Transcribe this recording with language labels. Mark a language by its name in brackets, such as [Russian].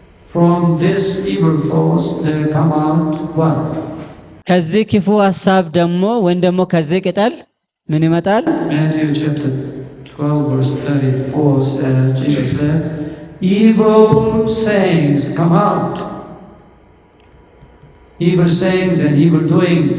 [English] from this evil thoughts there come out what? [Amharic] ከዚህ ክፉ ሐሳብ ደግሞ ወይም ደግሞ ከዚህ ቅጠል ምን ይመጣል? [English] Matthew chapter 12 verse 34 says, Jesus said, evil sayings come out. Evil sayings and evil doings.